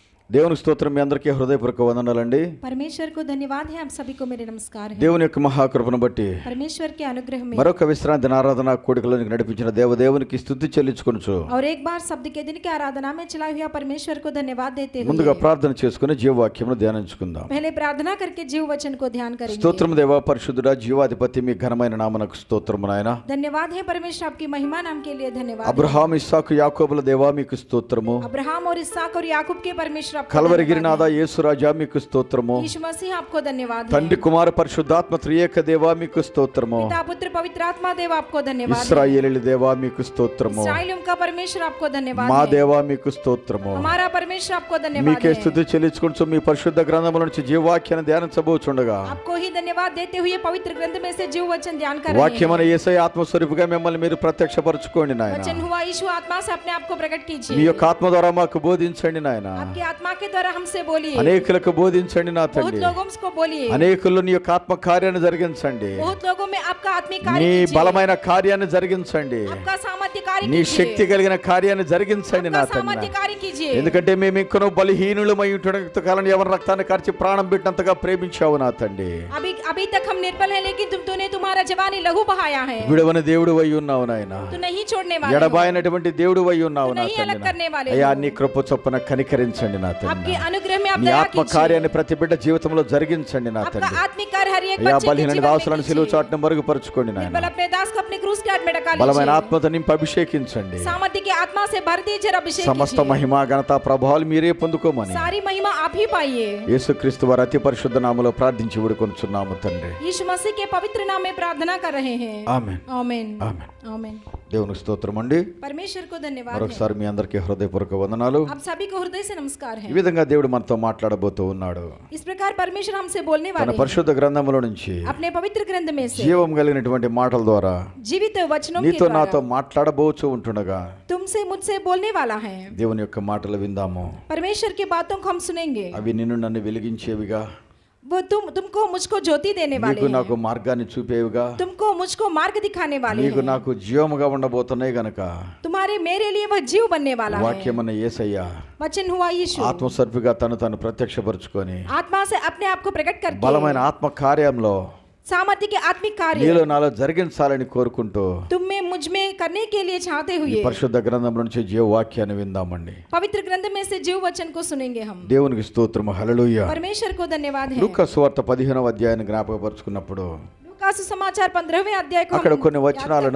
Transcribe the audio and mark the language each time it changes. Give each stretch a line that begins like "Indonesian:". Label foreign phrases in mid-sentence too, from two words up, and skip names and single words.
Telugu: దేవుని స్తోత్రం. మీ అందరికీ హృదయపూర్వక వందనాలండి.
Hindi: परमेश्वर को धन्यवाद है, आप सभी को मेरे नमस्कार है।
Telugu: దేవుని యొక్క మహాకృపను బట్టి
Hindi: परमेश्वर के अनुग्रह में
Telugu: మరొక విశ్రాంతి ఆరాధన కూడికలోనికి నడిపించిన దేవునికి స్తుతి చెల్లించుకొనుచు
Hindi: और एक बार शब्द के दिन की आराधना में चला हुआ परमेश्वर को धन्यवाद देते हुए
Telugu: ముందుగా ప్రార్థన చేసుకుని జీవవాక్యమును ధ్యానించుకుందాం.
Hindi: पहले प्रार्थना करके जीव वचन को ध्यान करेंगे।
Telugu: స్తోత్రం దేవా పరిశుద్ధుడా జీవాధిపతి మీ ఘనమైన నామమునకు స్తోత్రము నాయనా.
Hindi: धन्यवाद है परमेश्वर, आपकी महिमा नाम के लिए धन्यवाद।
Telugu: అబ్రహాం ఇస్సాకు యాకోబుల దేవా మీకు స్తోత్రము.
Hindi: अब्राहम और इसहाक और याकूब के परमेश्वर आपको
Telugu: కల్వరి
Hindi: धन्यवाद
Telugu: గిరినాథ యేసు రాజా మీకు స్తోత్రము.
Hindi: है। यीशु मसीह आपको धन्यवाद है।
Telugu: తండ్రి కుమార పరిశుద్ధాత్మ త్రియేక దేవా మీకు స్తోత్రము.
Hindi: पिता पुत्र पवित्र आत्मा देव आपको धन्यवाद है।
Telugu: ఇశ్రాయేలు దేవా మీకు స్తోత్రము.
Hindi: इस्राएलियों का परमेश्वर आपको धन्यवाद
Telugu: మా
Hindi: है।
Telugu: దేవా మీకు స్తోత్రము.
Hindi: हमारा परमेश्वर आपको धन्यवाद
Telugu: మీకే
Hindi: है।
Telugu: స్తుతి చెల్లించుకుంటూ మీ పరిశుద్ధ గ్రంథముల నుంచి జీవవాక్యాన్ని ధ్యానించబోచుండగా
Hindi: आपको ही धन्यवाद देते हुए पवित्र ग्रंथ में से जीव वचन ध्यान कर रहे हैं।
Telugu: వాక్యమైన యేసయ్య ఆత్మస్వరూపిగా మిమ్మల్ని మీరు ప్రత్యక్షపరచుకోండి నాయన.
Hindi: वचन हुआ यीशु आत्मा से अपने आप को प्रकट
Telugu: మీ
Hindi: कीजिए।
Telugu: యొక్క ఆత్మ ద్వారా మాకు బోధించండి నాయన.
Hindi: आपकी आत्मा के द्वारा हमसे बोलिए।
Telugu: అనేకులకు బోధించండి నా
Hindi: बहुत
Telugu: తండ్రి.
Hindi: लोगों को बोलिए।
Telugu: అనేకుల్లో నీ యొక్క ఆత్మ కార్యాన్ని జరిగించండి.
Hindi: बहुत लोगों में आपका आत्मिक
Telugu: నీ
Hindi: कार्य कीजिए।
Telugu: బలమైన కార్యాన్ని జరిగించండి.
Hindi: आपका सामर्थ्य कार्य
Telugu: నీ
Hindi: कीजिए।
Telugu: శక్తి కలిగిన కార్యాన్ని జరిగించండి నా
Hindi: आपका सामर्थ्य
Telugu: తండ్రి.
Hindi: कार्य कीजिए।
Telugu: ఎందుకంటే మేము ఇంకనూ బలహీనులమై ఉంటున్న ఎవరి రక్తాన్ని కార్చి ప్రాణం పెట్టినంతగా ప్రేమించావు నా తండ్రి.
Hindi: अभी तक हम निर्बल हैं, लेकिन तूने तुम्हारा जवानी लहू बहाया है।
Telugu: విడవని దేవుడు అయి ఉన్నావు నాయన.
Hindi: तू नहीं छोड़ने वाला है।
Telugu: ఎడబాయినటువంటి దేవుడు అయి ఉన్నావు నా
Hindi: नहीं अलग करने वाले
Telugu: తండ్రి. అయ్యా
Hindi: हो।
Telugu: నీ కృప చొప్పున కనికరించండి నా
Hindi: आपके
Telugu: తండ్రి.
Hindi: अनुग्रह में आप
Telugu: నీ
Hindi: दया
Telugu: ఆత్మ
Hindi: कीजिए।
Telugu: కార్యాన్ని ప్రతి బిడ్డ జీవితంలో జరిగించండి నా
Hindi: आपका
Telugu: తండ్రి.
Hindi: आत्मिक कार्य हर एक
Telugu: అయ్యా
Hindi: बच्चे के
Telugu: బలహీన
Hindi: जीवन में
Telugu: దాసులను సిలువ
Hindi: कीजिए।
Telugu: చాటును మరుగుపరుచుకోండి నాయన.
Hindi: निर्बल अपने दास को अपने क्रूस के हाथ में ढका
Telugu: బలమైన
Hindi: लीजिए।
Telugu: ఆత్మతో నింపి అభిషేకించండి.
Hindi: सामर्थ्य की आत्मा से भर दीजिए और अभिषेक
Telugu: సమస్త
Hindi: कीजिए।
Telugu: మహిమ ఘనత ప్రభావాలు మీరే పొందుకోమని
Hindi: सारी महिमा आप ही पाइए।
Telugu: యేసుక్రీస్తు వారి అతి పరిశుద్ధ నామములో ప్రార్థించి వేడుకొనుచున్నాము తండ్రి.
Hindi: यीशु मसीह के पवित्र नाम में प्रार्थना कर रहे हैं।
Telugu: ఆమేన్.
Hindi: आमीन
Telugu: ఆమేన్.
Hindi: आमीन।
Telugu: దేవునికి స్తోత్రం అండి.
Hindi: परमेश्वर को धन्यवाद है।
Telugu: మరొకసారి మీ అందరికీ హృదయపూర్వక వందనాలు.
Hindi: आप सभी को हृदय से नमस्कार
Telugu: ఈ
Hindi: है।
Telugu: విధంగా దేవుడు మనతో మాట్లాడబోతూ ఉన్నాడు.
Hindi: इस प्रकार परमेश्वर हमसे बोलने
Telugu: తన
Hindi: वाले हैं।
Telugu: పరిశుద్ధ గ్రంథములో నుంచి
Hindi: अपने पवित्र ग्रंथ में से
Telugu: జీవం కలిగినటువంటి మాటల ద్వారా
Hindi: जीवित वचनों के
Telugu: నీతో నాతో
Hindi: द्वारा
Telugu: మాట్లాడబోచూ ఉంటుండగా
Hindi: तुमसे मुझसे बोलने वाला है।
Telugu: దేవుని యొక్క మాటలు విందాము.
Hindi: परमेश्वर की बातों को हम सुनेंगे।
Telugu: అవి నిన్ను నన్ను వెలిగించేవిగా,
Hindi: वो तुमको मुझको ज्योति देने वाले
Telugu: నీకు
Hindi: हैं।
Telugu: నాకు మార్గాన్ని చూపేవిగా,
Hindi: तुमको मुझको मार्ग दिखाने वाले
Telugu: నీకు
Hindi: हैं।
Telugu: నాకు జీవముగా ఉండబోతున్నాయి గనక
Hindi: तुम्हारे मेरे लिए वह जीव बनने वाला है।
Telugu: వాక్యమన్న యేసయ్య
Hindi: वचन हुआ यीशु
Telugu: ఆత్మస్వరూపిగా తను ప్రత్యక్షపరుచుకొని
Hindi: आत्मा से अपने आप को प्रकट करके
Telugu: బలమైన ఆత్మ కార్యంలో
Hindi: सामर्थ्य के आत्मिक कार्य
Telugu: నీలో నాలో జరిగించాలని కోరుకుంటూ
Hindi: तुम में मुझ में करने के लिए चाहते
Telugu: ఈ
Hindi: हुए
Telugu: పరిశుద్ధ గ్రంథం నుంచి జీవ వాక్యాన్ని విందామండి.
Hindi: पवित्र ग्रंथ में से जीव वचन को सुनेंगे हम।
Telugu: దేవునికి స్తోత్రము. హల్లెలూయా.
Hindi: परमेश्वर को धन्यवाद है।
Telugu: లూకా సువార్త 15వ అధ్యాయాన్ని జ్ఞాపకపరుచుకున్నప్పుడు
Hindi: लूका सुसमाचार 15वें अध्याय को
Telugu: అక్కడ
Hindi: हम
Telugu: కొన్ని
Hindi: याद
Telugu: వచనాలను